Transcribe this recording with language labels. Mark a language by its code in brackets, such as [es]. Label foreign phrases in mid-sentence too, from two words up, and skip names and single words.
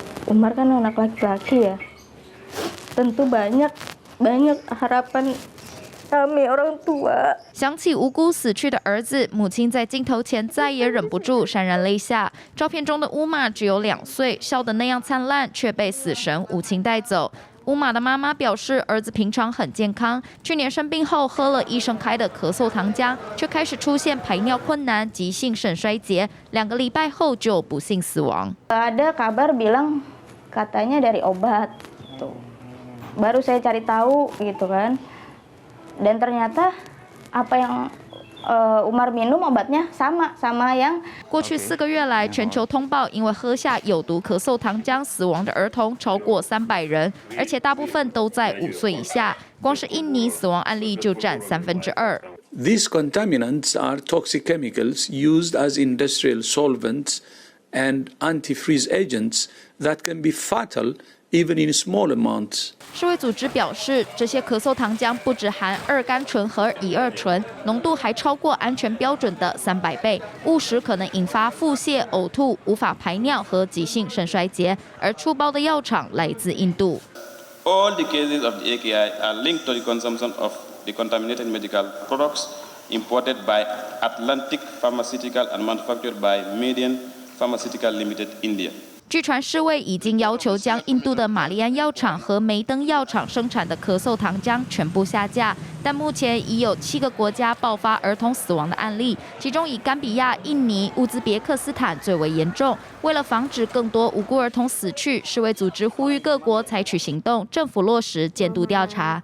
[id] Umar kan anak laki-laki ya, tentu banyak harapan kami orang tua。 [zh] 想起无辜死去的儿子，母亲在镜头前再也忍不住潸然泪下。照片中的乌玛只有2岁，笑得那样灿烂，却被死神无情带走。乌玛的妈妈表示，儿子平常很健康，去年生病后喝了医生开的咳嗽糖浆，却开始出现排尿困难、急性肾衰竭，2个礼拜后就不幸死亡。 [id] Ada kabar bilang katanya dari obat, tuh. Baru saya cari tahu gitu kan, dan ternyata apa yang Umar minum obatnya sama yang。 [zh] 过去4个月来，全球通报因为喝下有毒咳嗽糖浆死亡的儿童超过300人，而且大部分都在5岁以下。光是印尼死亡案例就占2/3。 [en] These contaminants are toxic chemicals used as industrial solvents and antifreeze agents that can be fatal even in small amounts. [zh] 世卫组织表示，这些咳嗽糖浆不只含2甘醇和乙二醇，浓度还超过安全标准的300倍，误食可能引发腹泻、呕吐、无法排尿和急性肾衰竭。而出包的药厂来自印度。 [en] All the cases of the AKI are linked to the consumption of the contaminated medical products imported by Atlantic Pharmaceutical and manufactured by Median Pharmaceutical Limited, India。 [zh] 据传，世卫已经要求将印度的玛丽安药厂和梅登药厂生产的咳嗽糖浆全部下架，但目前已有7个国家爆发儿童死亡的案例，其中以甘比亚、印尼、乌兹别克斯坦最为严重。为了防止更多无辜儿童死去，世卫组织呼吁各国采取行动，政府落实监督调查。